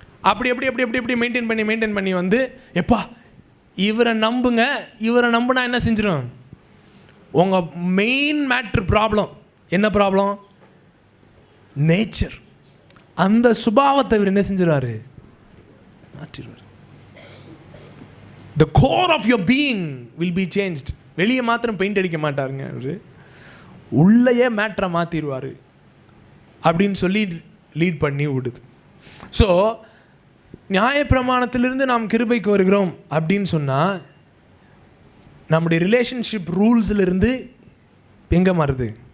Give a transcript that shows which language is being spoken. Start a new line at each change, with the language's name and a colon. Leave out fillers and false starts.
Tamil: அப்படி எப்படி எப்படி எப்படி எப்படி மெயின்டைன் பண்ணி எப்பா இவரை நம்புங்க, இவரை நம்புனா என்ன செஞ்சிடும்? உங்கள் மெயின் மேட்ரு ப்ராப்ளம் என்ன ப்ராப்ளம்? நேச்சர். அந்த சுபாவத்தை இவர் என்ன செஞ்சிருவாரு?
English: மாற்றிடுவார். The core of your being will be changed.
Tamil: வெளியே மாத்திரம் பெயிண்ட் அடிக்க மாட்டாருங்க அவரு, உள்ளேயே மேட்ரை மாற்றிடுவார் அப்படின்னு சொல்லி லீட் பண்ணி விடுது. ஸோ நியாயப்பிரமாணத்திலிருந்து நாம் கிருபைக்கு வருகிறோம் அப்படின்னு சொன்னால் நம்முடைய ரிலேஷன்ஷிப் ரூல்ஸிலிருந்து எங்கே மாறுது?